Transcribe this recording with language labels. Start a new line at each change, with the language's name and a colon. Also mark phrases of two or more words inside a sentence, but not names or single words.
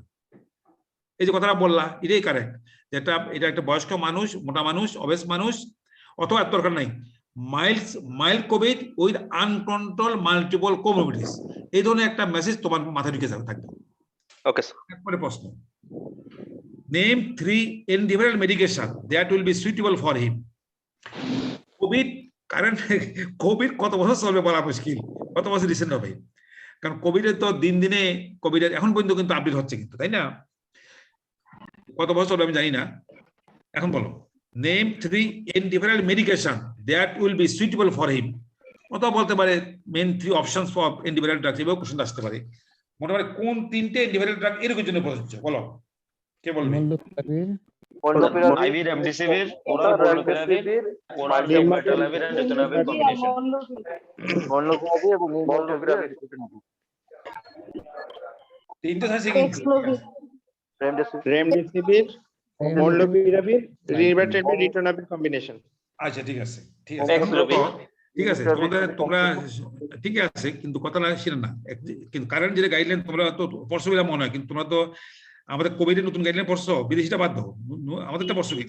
Bangla: এই যে কথাটা বললা এটাই কারেক্ট, যেটা এটা একটা বয়স্ক মানুষ, মোটা মানুষ, অবেস মানুষ, অথবা এত দরকার নাই
English: mild COVID with uncontrol multiple comorbidities,
Bangla: এই ধরনের একটা মেসেজ তোমার মাথায় ঢুকে যাবে থাকবে। ওকে স্যার। একবারে প্রশ্ন,
English: নেম 3 antiviral medication that will be suitable for him.
Bangla: কোভিড কারেন্ট কোভিড কত বছর চলবে বলা মুশকিল, কত বছর রিসেন্ট হবে, কারণ কোভিডের তো দিন দিনে কোভিডের এখন পর্যন্ত কিন্তু আপডেট হচ্ছে কিন্তু, তাই না? কত বছর চলবে আমি জানি না। এখন বলো,
English: নেম 3 antiviral medication that will be suitable for him।
Bangla: অথবা বলতে পারে
English: men 3 options for antiviral drugs,
Bangla: এভাবে কোশ্চেন আসতে পারে। মোটামুটি কোন 3টে
English: antiviral drug
Bangla: এরকম জন্য প্রযোজ্য, বলো কে বলবে?
English: IV remdesivir, oral molnupiravir, oral beta-alanine and ritonavir combination.
Bangla: Molnupiravir এবং molnupiravir তিনটে আছে কিন্তু রেমডেসিভির, molnupiravir, ritonavir combination। আচ্ছা ঠিক আছে, ঠিক আছে, ঠিক আছে, তোমরা ঠিক আছে, কিন্তু কথা না ছিল না, কিন্তু কারেন্ট যে গাইডলাইন তোমরা তো পড়ছো বলে মনে হয়, কিন্তু তোমরা তো আমাদের কোভিডের নতুন গাইডলাইন পড়ছো, বিদেশিটা বাদ দাও, আমাদেরটা পড়ছো কিনা?